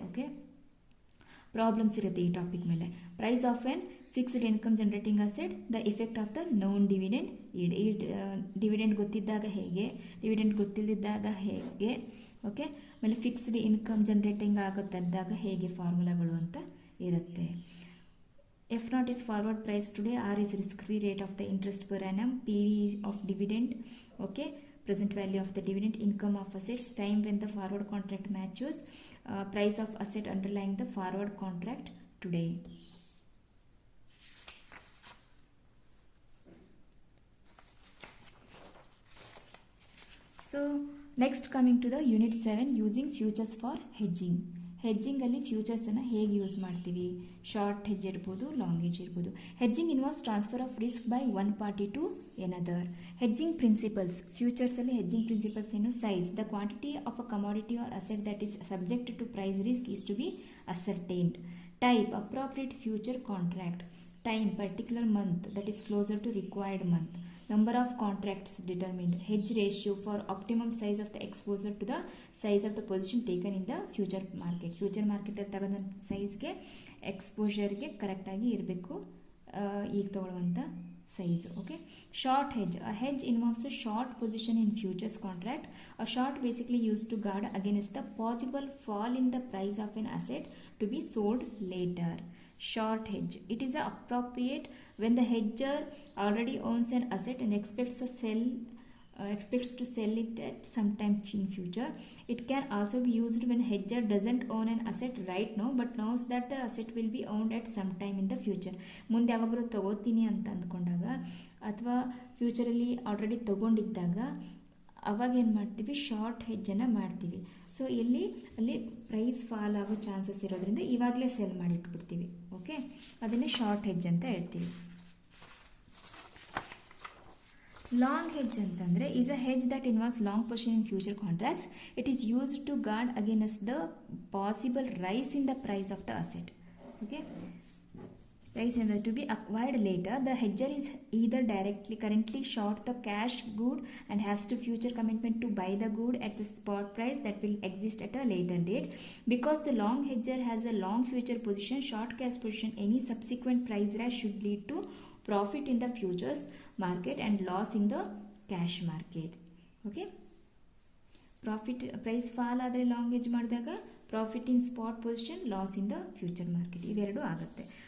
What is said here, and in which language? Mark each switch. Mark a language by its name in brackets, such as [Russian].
[English] okay, [Kannada] problems ಇರುತ್ತೆ ಈ topic ಮೇಲೆ. [English] Price of an fixed income generating asset, the effect of the non dividend. [Kannada] ಈ dividend ಗೊತ್ತಿದ್ದಾಗ ಹೇಗೆ, dividend ಗೊತ್ತಿಲ್ಲದಿದ್ದಾಗ ಹೇಗೆ, ಓಕೆ, ಆಮೇಲೆ ಫಿಕ್ಸ್ಡ್ ಇನ್ಕಮ್ ಜನರೇಟಿಂಗ್ ಆಗುತ್ತಂದಾಗ ಹೇಗೆ ಫಾರ್ಮುಲಾಗಳು ಅಂತ ಇರುತ್ತೆ. [English] F0 is forward price today, R is risk-free rate of the interest per annum, PV of dividend, okay, present value of the dividend, income of assets, time when the forward contract matures, price of asset underlying the forward contract today. So next coming to the unit 7, using futures for hedging. [Kannada] ಹೆಜ್ಜಿಂಗಲ್ಲಿ ಫ್ಯೂಚರ್ಸನ್ನು ಹೇಗೆ use ಮಾಡ್ತೀವಿ? Short hedge ಇರ್ಬೋದು, long hedge ಇರ್ಬೋದು. [English] Hedging involves transfer of risk by one party to another. Hedging principles, [Kannada] ಫ್ಯೂಚರ್ಸಲ್ಲಿ hedging principles ಏನು? [English] Size, the quantity of a commodity or asset that is subject to price risk is to be ascertained. Type, appropriate future contract. Time, particular month that is closer to required month. Number of contracts determined. Hedge ratio for optimum size of the exposure to the size of the position taken in the future market. [Kannada] Future ಮಾರ್ಕೆಟಲ್ಲಿ ತಗೊಂಡ ಸೈಜ್ಗೆ ಎಕ್ಸ್ಪೋಜರ್ಗೆ ಕರೆಕ್ಟಾಗಿ ಇರಬೇಕು ಈಗ ತೊಗೊಳ್ಳುವಂಥ size. [English] Okay, short hedge. A hedge involves a short position in futures contract. A short basically use to guard against the possible fall in the price of an asset to be sold later. Short hedge. It is appropriate when the hedger already owns an asset and expects a sell expects to sell it at some time in future. It can also be used when hedger doesn't own an asset right now but knows that the asset will be owned at some time in the future. [Kannada] ಮುಂದೆ ಯಾವಾಗಲೂ ತಗೋತೀನಿ ಅಂತ ಅಂದ್ಕೊಂಡಾಗ ಅಥವಾ ಫ್ಯೂಚರಲ್ಲಿ already ತಗೊಂಡಿದ್ದಾಗ ಅವಾಗ ಏನು ಮಾಡ್ತೀವಿ, short ಹೆಜ್ಜನ್ನು ಮಾಡ್ತೀವಿ. So ಅಲ್ಲಿ ಪ್ರೈಸ್ ಫಾಲ್ ಆಗೋ ಚಾನ್ಸಸ್ ಇರೋದ್ರಿಂದ ಇವಾಗಲೇ ಸೆಲ್ ಮಾಡಿಟ್ಬಿಡ್ತೀವಿ. ಓಕೆ, ಅದನ್ನೇ ಶಾರ್ಟ್ ಹೆಜ್ ಅಂತ ಹೇಳ್ತೀವಿ. [English] Long hedge ಅಂತಂದರೆ is a hedge that involves long position in future contracts. It is used to guard against the possible rise in the price of the asset. Okay, price and to be acquired later. The hedger is either currently short the cash good and has to future commitment to buy the good at the spot price that will exist at a later date. Because the long hedger has a long future position, short cash position, any subsequent price rise should lead to profit in the futures market and loss in the cash market. Okay, profit price fall [Kannada] ಆದರೆ long hedge ಮಾಡಿದಾಗ [English] profit in spot position, loss in the future market, [Kannada] ಇವೆರಡು ಆಗುತ್ತೆ.